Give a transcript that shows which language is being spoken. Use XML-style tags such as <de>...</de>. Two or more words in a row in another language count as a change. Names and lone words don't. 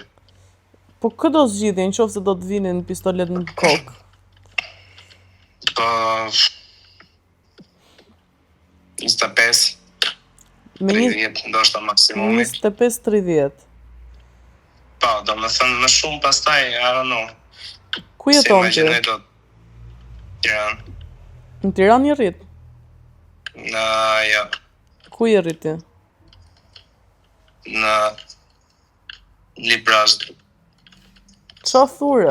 <sq>Po kë do zgjidhje nëse do të vinin pistolet në kokë? Po 25. 30 ndoshta maksimumi. 25-30. Po, do më thënë më shumë pastaj,</sq> <en>I don't know.</en> <sq>Ku jeton ti? Tiranë. Në Tiranë je rrit? Jo. Ku je rrit ti? Në Librazh. Qa thura?</sq>